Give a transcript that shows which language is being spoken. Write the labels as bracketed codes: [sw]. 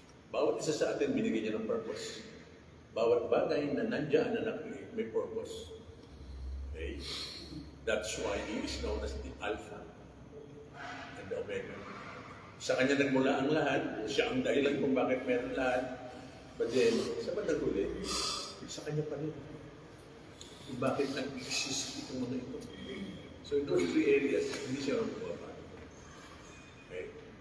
[tl] Bawat isa sa atin, binigyan niya ng purpose. Bawat bagay na nandiyan na nakikita, may purpose. Okay? [en] That's why He is known as the Alpha and the Omega. [tl] Sa Kanya nagmula ang lahat, siya ang dahilan kung bakit meron lahat. [en] But then, [tl] sa bandang huli, sa Kanya pa rin. Kung bakit nag-exist itong mga ito. [en] So in those three areas, [tl] hindi siya magbabago. Okay?